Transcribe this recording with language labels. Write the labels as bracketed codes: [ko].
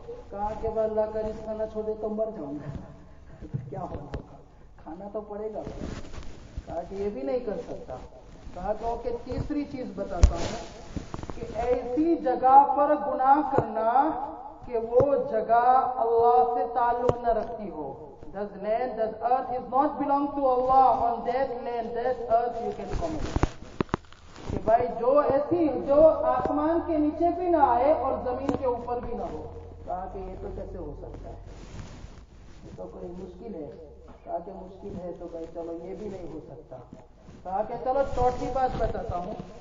[hi] कहा कि भाई अल्लाह का रिज़्क खाना छोड़ दे तो मर जाऊंगा। क्या होगा, खाना तो पड़ेगा। कहा कि ये भी नहीं कर सकता। कहा कि ओके तीसरी चीज बताता हूँ कि ऐसी जगह पर गुनाह करना कि वो जगह अल्लाह से ताल्लुक न रखती हो। [en] Does earth is not belong to Allah, on that land, that earth you can commit। [hi] कि भाई जो आसमान के नीचे भी ना आए और जमीन के ऊपर भी ना हो। कहा कि ये तो कैसे हो सकता है, ये तो कोई मुश्किल है। कहा कि मुश्किल है तो भाई चलो ये भी नहीं हो सकता। कहा कि चलो चौथी बात बताता हूँ।